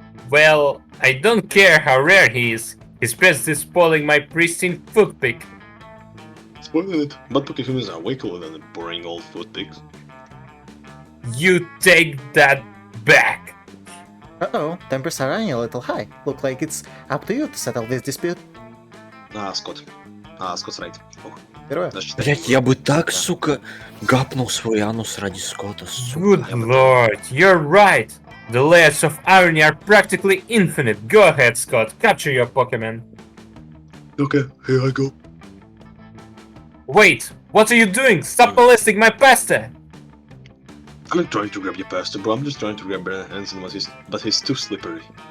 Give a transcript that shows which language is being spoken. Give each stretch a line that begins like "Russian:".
English: Well, I don't care how rare he is. His presence is spoiling my pristine foot pick. Spoiling it, but pocket humans are way cooler than the boring old foot pigs. You take that back. Uh-oh, tempers are running a little high. Look like it's up to you to settle this dispute. Scott. Scott's right. Ох,
Russian: Впервые. даже Блять, я бы так, сука, гапнул свой анус ради Скотта, сука.
English: Good lord, you're right. The layers of irony are practically infinite. Go ahead, Scott. Capture your Pokemon. Okay, here I go. Wait, what are you doing? Stop molesting my pasta. I'm not trying to grab your pasta, bro. I'm just trying to grab Bernard Hansen, but he's too slippery.